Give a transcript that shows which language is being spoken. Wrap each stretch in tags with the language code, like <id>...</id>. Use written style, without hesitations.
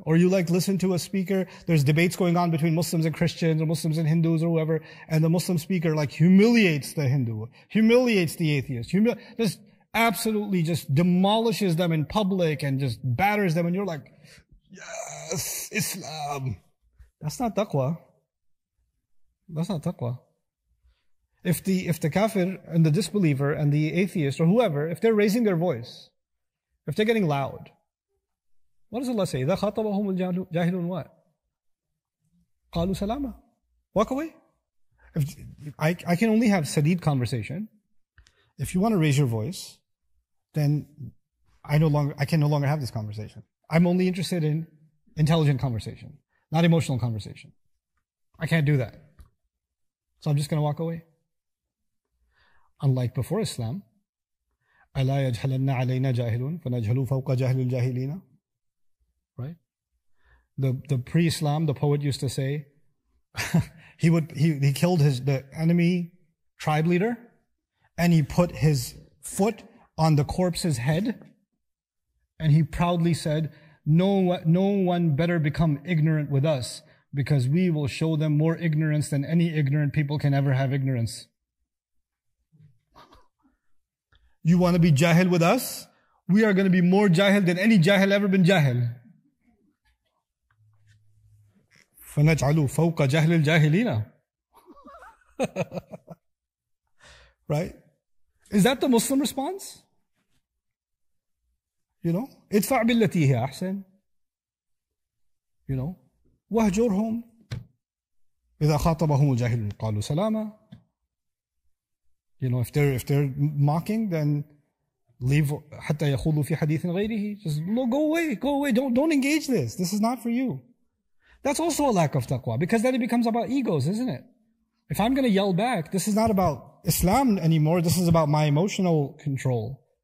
<en>Or you listen to a speaker, there's debates going on between Muslims and Christians, or Muslims and Hindus, or whoever, and the Muslim speaker humiliates the Hindu, humiliates the atheist, just absolutely just demolishes them in public and just batters them, and you're like, yes, Islam. That's not taqwa. That's not taqwa. If the kafir and the disbeliever and the atheist or whoever, if they're raising their voice, if they're getting loud, what does Allah say?</en> <ar>إِذَا خَاطَبَهُمُ الْجَاهِلُونَ</ar> <en>what?</en> <ar>قَالُوا سَلَامًا.</ar> <en>Walk away. I can only have sadid conversation. If you want to raise your voice, then I can no longer have this conversation. I'm only interested in intelligent conversation, not emotional conversation. I can't do that. So I'm just going to walk away. Unlike before Islam,</en> <ar>أَلَا يَجْهَلَنَّ عَلَيْنَا جَاهِلٌ فَنَجْهَلُ فَوْقَ جَهْلِ الْجَاهِلِينَ.</ar> <en>Right? The pre-Islam, the poet used to say, he killed the enemy tribe leader, and he put his foot on the corpse's head, and he proudly said, no one better become ignorant with us, because we will show them more ignorance than any ignorant people can ever have ignorance. You want to be jahil with us? We are going to be more jahil than any jahil ever been jahil.</en> <ar>فَنَجْعَلُ فَوْقَ جَهْلِ الْجَاهِلِينَ.</ar> <en>Right? Is that the Muslim response? You know,</en> <ar>ادفع بالتي هي أحسن. You know, وهجرهم إذا خاطبهم الجاهلون قالوا سلاما.</ar> <en>You know, if they're mocking, then leave</en> <ar>حتى يخوضوا في حديث غيره.</ar> <en>Just go away. Don't engage this. This is not for you. That's also a lack of taqwa, because then it becomes about egos, isn't it? If I'm going to yell back, this is not about Islam anymore. This is about my emotional control.</en>